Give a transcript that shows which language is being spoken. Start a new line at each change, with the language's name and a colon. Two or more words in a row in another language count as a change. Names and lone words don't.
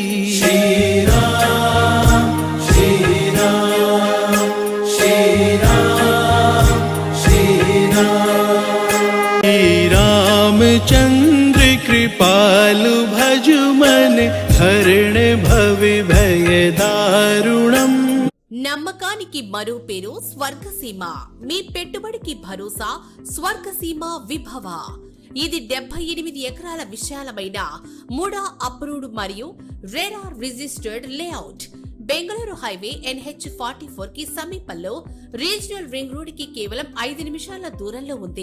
Awadhi: श्री राम श्री राम श्री राम श्री राम। श्री रामचंद्र कृपालु भजु मन हरण भव भय दारुणम।
Telugu: నమ్మకానికి మరో పేరు స్వర్గసీమ. మీ పెట్టుబడికి భరోసా స్వర్గసీమ విభవ. ఇది 78 ఎకరాల విశాలమైన మూడా అప్రూవ్డ్ మరియు రెరా
English: registered layout.
Telugu: బెంగళూరు హైవే NH44 కి సమీపంలో
English: regional ring road
Telugu: కి కేవలం 5 నిమిషాల దూరంలో ఉంది.